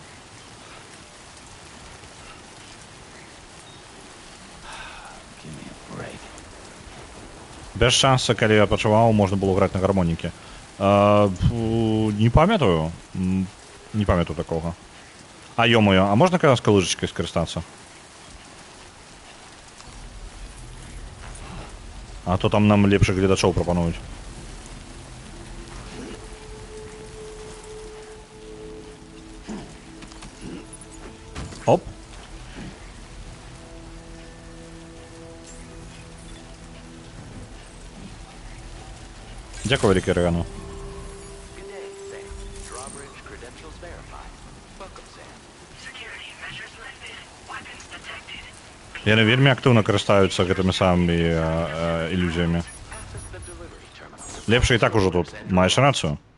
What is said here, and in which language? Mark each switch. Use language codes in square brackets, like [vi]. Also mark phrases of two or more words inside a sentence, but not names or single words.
[be] Без шанса, калі я пачуваў, можна было граць на гармоніке. Не памятаю. Не памятаю такога. А ё-моё, а можна з лыжачкай скарыстацца? А то там нам лепшых гледачоў прапануюць. Оп. [uk] Дякую, великий Регану. [be] Яны вельмі актыўна карыстаюцца гэтымі самымі ілюзіямі. Лепш і так ужо тут. Маеш рацыю.